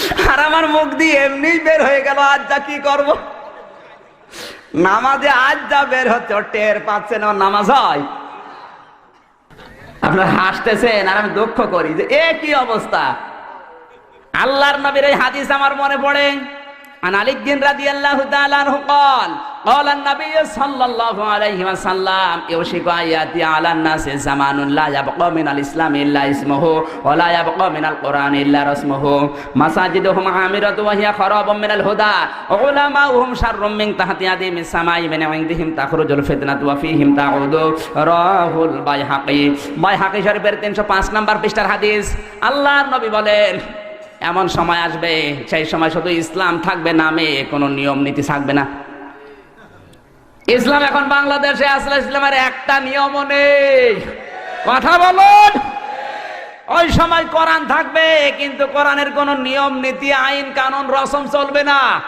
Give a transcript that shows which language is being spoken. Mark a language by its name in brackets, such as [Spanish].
[Bangla] আর আমার মুখ দিয়ে এমনি বের হয়ে গেল, আজ যা কি করবো। নামাজে আজ যা বের হচ্ছে ও টের পাচ্ছেন ওর নামাজ হয়। আপনারা হাসতেছেন আর আমি দুঃখ করি যে এ কি অবস্থা। আল্লাহর নবীর এই হাদিস আমার মনে পড়ে। [Arabic] عن علي رضي الله تعالى عنه قال قال النبي صلى الله عليه وسلم يوشك أن يأتي على الناس زمان لا يبقى من الإسلام إلا اسمه ولا يبقى من القرآن إلا رسمه مساجدهم عامرة وهي خراب من الهدى علماؤهم شر من تحت يدهم السماء من عندهم تخرج الفتنة وفيهم تعود رواه البيهقي [Bangla] বাইহাকী শরীফের 305 নম্বর পৃষ্ঠার হাদিস। আল্লাহর নবী বলেন এমন সময় আসবে সেই সময় শুধু ইসলাম থাকবে নামে, কোনো নিয়ম নীতি থাকবে না। ইসলাম এখন বাংলাদেশে আসলে ইসলামের একটা নিয়মও নেই। কথা বলুন। ওই সময় কোরআন থাকবে কিন্তু কোরআনের কোনো নিয়ম নীতি আইন কানুন রসম চলবে না।